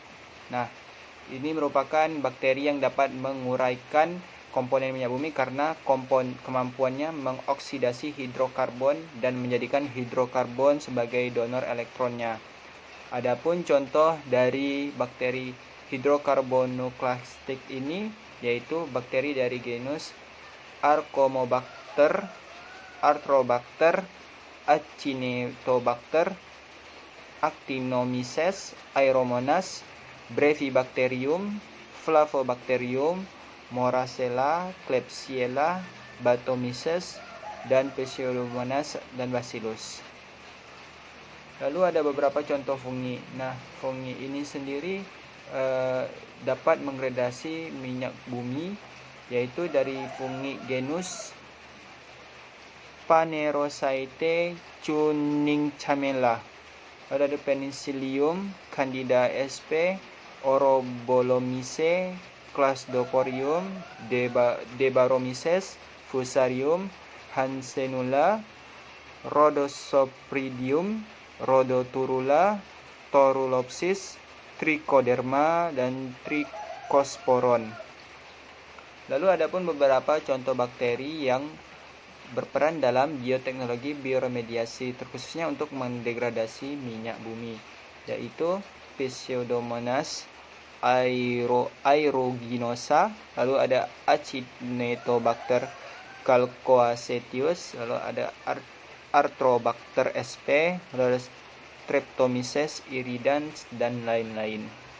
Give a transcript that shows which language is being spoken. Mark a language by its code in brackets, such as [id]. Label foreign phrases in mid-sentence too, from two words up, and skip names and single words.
[id] Nah, ini merupakan bakteri yang dapat menguraikan komponen minyak bumi karena kemampuannya mengoksidasi hidrokarbon dan menjadikan hidrokarbon sebagai donor elektronnya. Adapun contoh dari bakteri hidrokarbonoklastik ini yaitu bakteri dari genus Arcomobacter, Arthrobacter, Acinetobacter, Actinomyces, Aeromonas, Brevibacterium, Flavobacterium, Moracella, Klebsiella, Batomyces, dan Pseudomonas dan Bacillus. Lalu ada beberapa contoh fungi. Nah, fungi ini sendiri dapat mengregradasi minyak bumi, yaitu dari fungi genus Phanerocyte cuninchamela. Lalu ada Penicillium, Candida sp, Orobolomice, Clasdoporium, Debaromyces, Fusarium, Hansenula, Rhodosopridium, Rhodoturula, Torulopsis, Trichoderma, dan Trichosporon. Lalu ada pun beberapa contoh bakteri yang berperan dalam bioteknologi bioremediasi, terkhususnya untuk mendegradasi minyak bumi, yaitu Pseudomonas aeruginosa, lalu ada Acinetobacter calcoacetus, lalu ada Arthrobacter sp, lalu ada Streptomyces iridans, dan lain-lain.